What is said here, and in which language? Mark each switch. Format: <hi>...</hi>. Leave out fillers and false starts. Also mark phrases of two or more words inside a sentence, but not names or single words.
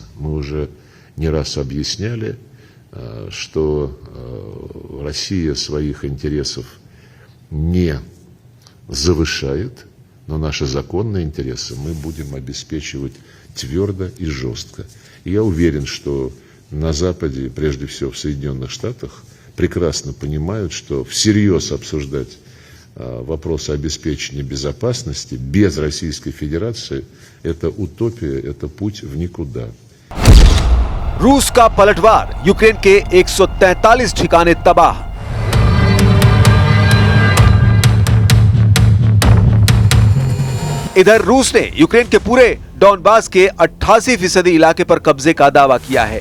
<ru>Мы уже не раз объясняли, что Россия своих интересов не завышает, но наши законные интересы мы будем обеспечивать твердо и жестко. И я уверен, что на Западе, прежде всего в Соединенных Штатах, прекрасно понимают, что всерьез обсуждать вопросы обеспечения безопасности без Российской Федерации – это утопия, это путь в никуда.</ru> <hi>रूस का पलटवार, यूक्रेन के 143 ठिकाने तबाह। इधर रूस ने यूक्रेन के पूरे डॉनबास के 88% इलाके पर कब्जे का दावा किया है।</hi>